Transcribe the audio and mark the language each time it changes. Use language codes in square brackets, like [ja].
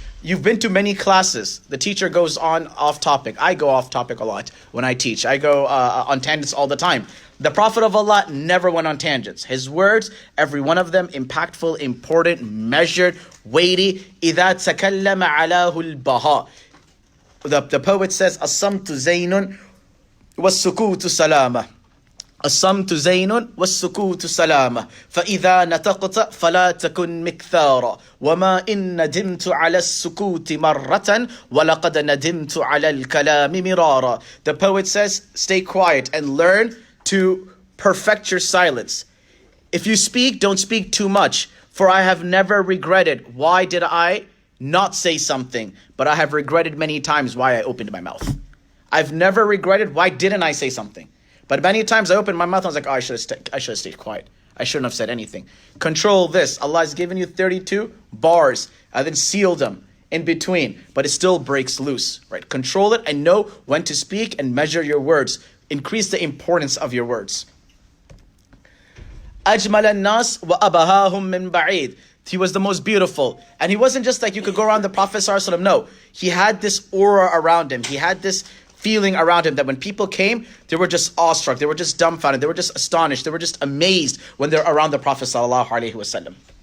[en] You've been to many classes. The teacher goes on off topic. I go off topic a lot when I teach. I go on tangents all the time. The Prophet of Allah never went on tangents. His words, every one of them, impactful, important, measured, weighty. [ar] إِذَا تَكَلَّمَ عَلَاهُ الْبَهَاءِ. [en] The poet says, [ar] الصمت زين والسكوت سلامة. الصمت زين والسكوت سلامة. فإذا نطقت فلا تكن مكثارا. وما إن ندمت على السكوت مرة ولقد ندمت على الكلام مرارا. [en] The poet says, stay quiet and learn to perfect your silence. If you speak, don't speak too much. For I have never regretted. Why did I not say something? But I have regretted many times why I opened my mouth. I've never regretted why didn't I say something. But many times I opened my mouth and I was like, oh, I should have stayed quiet. I shouldn't have said anything. Control this. Allah has given you 32 bars and then sealed them in between, but it still breaks loose, right? Control it and know when to speak and measure your words. Increase the importance of your words. [ar] أجمل الناس وأبهاهم من بعيد. [en] He was the most beautiful. And he wasn't just like you could go around the Prophet ﷺ. No, he had this aura around him. He had this feeling around him that when people came, they were just awestruck. They were just dumbfounded. They were just astonished. They were just amazed when they're around the Prophet ﷺ.